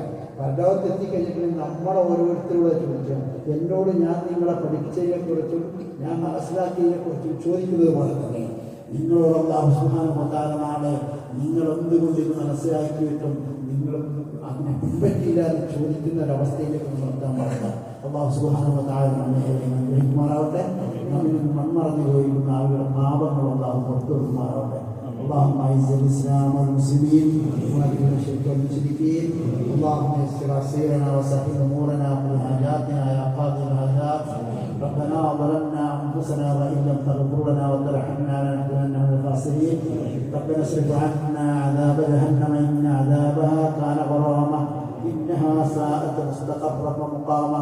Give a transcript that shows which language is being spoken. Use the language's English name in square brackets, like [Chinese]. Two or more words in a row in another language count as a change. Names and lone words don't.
[Malayalam] പരലോകത്ത് എത്തിക്കഴിഞ്ഞിട്ടുണ്ടെങ്കിൽ നമ്മളെ ഓരോരുത്തരോട് ചോദിച്ചാൽ, എന്നോട് ഞാൻ നിങ്ങളെ പഠിച്ചതിനെക്കുറിച്ചും ഞാൻ മനസ്സിലാക്കിയതിനെക്കുറിച്ചും ചോദിക്കുന്നത് പോലെ തന്നെ നിങ്ങളോട് [Arabic] الله سبحانه وتعالى [Malayalam] നാളെ നിങ്ങൾ എന്തുകൊണ്ട് ഇത് മനസ്സിലാക്കിയിട്ടും നിങ്ങൾ അതിനെ പിൻപറ്റിയില്ല എന്ന് ചോദിക്കുന്ന ഒരവസ്ഥയിലേക്ക് നിർത്താൻ പാടില്ല. [Arabic] الله سبحانه وتعالى [Malayalam] നമ്മെ അനുഗ്രഹിക്കുമാറാവട്ടെ. നമ്മിൽ നിന്ന് മൺമറഞ്ഞു പോയിരിക്കുന്ന ആളുകളുടെ പാപങ്ങൾ അല്ലാഹു പുറത്തു കൊടുക്കുമാറാവട്ടെ. [Arabic] اللهم اعز الاسلام والمسلمين واذل الشرك والمشركين. اللهم يسر عسيرنا وسهل امورنا وقض حاجاتنا يا قاضي الحاجات. ربنا ظلمنا انفسنا وان لم تغفر لنا وترحمنا لنكونن من الخاسرين. ربنا اصرف عنا عذاب جهنم ان عذابها كان غراما انها ساءت مستقرا ومقاما.